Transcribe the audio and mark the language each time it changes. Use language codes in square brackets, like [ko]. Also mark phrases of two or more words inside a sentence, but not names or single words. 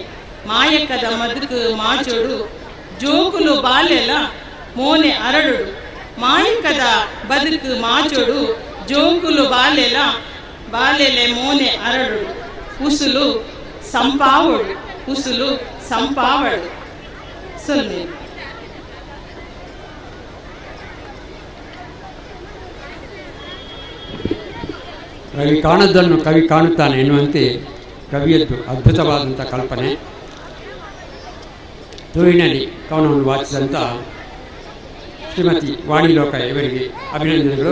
[tcy] ಮಾಯಕದ ಮದುಕು ಮಾಚೋಡು, ಜೋಕುಲು ಬಾಲೆಲ ಮೋನೆ ಅರಳುಡು. ಮಾಯಕದ ಬದುಕು ಮಾಚೋಡು, ಜೋಕುಲು ಬಾಲೆಲ ಬಾಲೆಲೆ ಮೋನೆ ಅರಳುಡು. ಉಸುಲು ಸಂಪಾವಡು, ಉಸುಲು ಸಂಪಾವಡು. [kn] ಸೊನ್ನೆ ಕವಿ ಕಾಣದ್ದನ್ನು ಕವಿ ಕಾಣುತ್ತಾನೆ ಎನ್ನುವಂತೆ ಕವಿಯದ್ದು ಅದ್ಭುತವಾದಂಥ ಕಲ್ಪನೆ. ತುಳುವಿನಲ್ಲಿ ಕವನವನ್ನು ವಾಚಿಸಿದಂಥ ಶ್ರೀಮತಿ ವಾಣಿ ಲೋಕಯ್ಯ ಇವರಿಗೆ ಅಭಿನಂದನೆಗಳು.